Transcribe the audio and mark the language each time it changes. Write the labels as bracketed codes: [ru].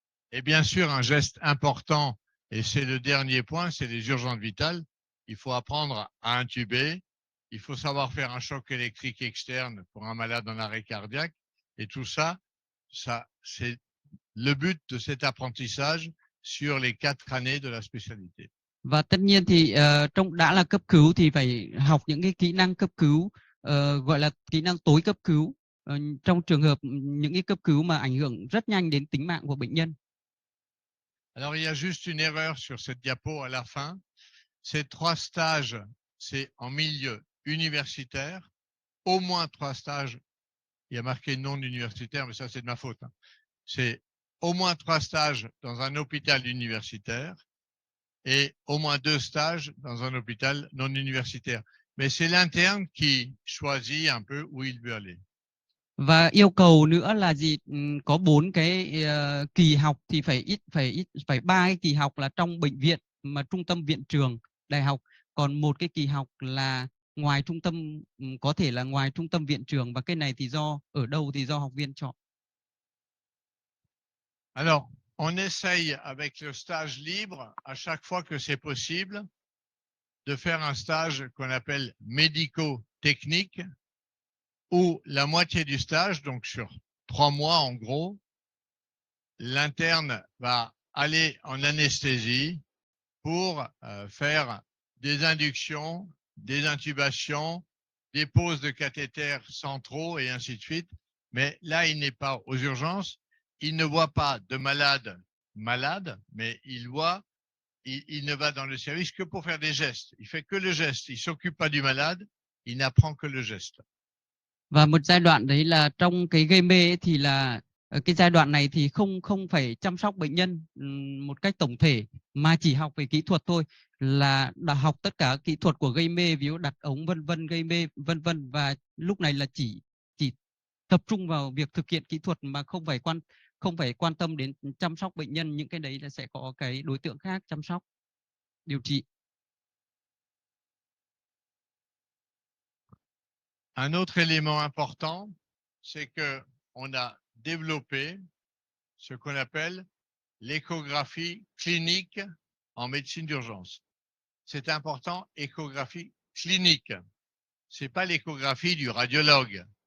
[fr] Et bien sûr, un geste important, et c'est le dernier point, c'est les urgences vitales. Il faut apprendre à intuber, il faut savoir faire un choc électrique externe pour un malade en arrêt cardiaque. Et tout ça, c'est le but de cet apprentissage sur les 4 années de la spécialité. [vi] Và tất nhiên thì đã là cấp cứu thì phải học những cái kỹ năng cấp cứu, gọi là kỹ năng tối cấp cứu, trong trường hợp những cái cấp cứu mà ảnh hưởng rất nhanh đến tính mạng của bệnh nhân. [fr] Alors, il y a juste une erreur sur cette diapo à la fin. Ces 3 stages, c'est en milieu universitaire. Au moins 3 stages. Il y a marqué non universitaire, mais ça, c'est de ma faute. C'est au moins 3 stages dans un hôpital universitaire et au moins 2 stages dans un hôpital non universitaire. Mais c'est l'interne qui choisit un peu où il veut aller. [vi] Và yêu cầu nữa là gì? Có 4 cái kỳ học thì phải 3 cái kỳ học là trong bệnh viện mà trung tâm viện trường đại học, còn 1 cái kỳ học là ngoài trung tâm, có thể là ngoài trung tâm viện trường, và cái này thì ở đâu thì do học viên chọn. [fr] Alors, on essaye avec le stage libre, à chaque fois que c'est possible, de faire un stage qu'on appelle médico-technique, où la moitié du stage, donc sur 3 mois en gros, l'interne va aller en anesthésie pour faire des inductions, des intubations, des poses de cathéters centraux et ainsi de suite. Mais là, il n'est pas aux urgences. Il ne voit pas de malade, mais il ne va dans le service que pour faire des gestes. Il fait que le geste. Il s'occupe pas du malade. Il n'apprend que le geste. [vi] Và một giai đoạn đấy là trong cái gây mê ấy, thì là cái giai đoạn này thì không phải chăm sóc bệnh nhân một cách tổng thể, mà chỉ học về kỹ thuật thôi, là đã học tất cả kỹ thuật của gây mê, ví dụ đặt ống vân vân, gây mê vân vân, và lúc này là chỉ tập trung vào việc thực hiện kỹ thuật mà không phải quan tâm đến chăm sóc bệnh nhân. Những cái đấy là sẽ có cái đối tượng khác chăm sóc, điều trị. [fr] Un autre élément important, c'est que on a développé ce qu'on appelle l'échographie clinique en médecine d'urgence. C'est important, échographie clinique. C'est pas l'échographie du radiologue.